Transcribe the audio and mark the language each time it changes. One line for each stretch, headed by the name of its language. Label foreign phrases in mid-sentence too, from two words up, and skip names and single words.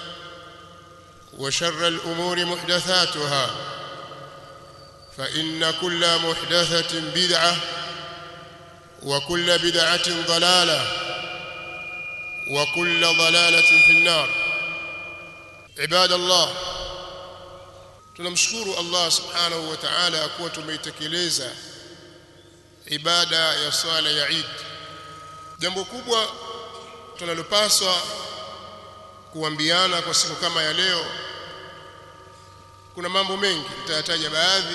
Arabic: وشر الأمور محدثاتها فإن كل محدثة بدعة وكل بدعة ضلالة وكل ضلالة في النار عباد الله
Swahili: tunamshukuru Allah
Arabic: سبحانه وتعالى
Swahili: kwa tumeitekeleza ibada ya swala ya Eid. Jambo kubwa tunalopaswa kuambiana kwa siku kama ya leo, kuna mambo mengi, nitayataja baadhi.